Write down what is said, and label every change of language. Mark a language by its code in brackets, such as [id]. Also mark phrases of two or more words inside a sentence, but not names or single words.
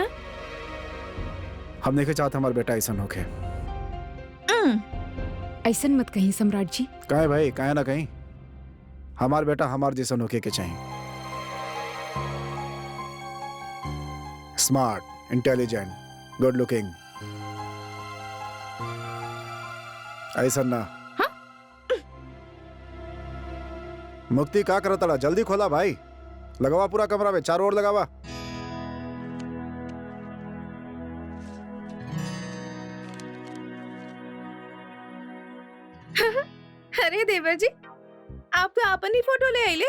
[bho] हम नहीं चाहते हमारा बेटा ऐसा होके। ऐसन मत कहीं सम्राट जी। कहे भाई, कहे ना कहीं हमारा बेटा हमार जैसा होके के चाहिए। स्मार्ट, [en] intelligent, good looking, [bho] ऐसा ना। हाँ? मुक्ति का करता, जल्दी खोला भाई। लगावा पूरा कमरा में, चारों ओर लगावा। अरे देवर जी, आप तो अपन ही फोटो ले आइले।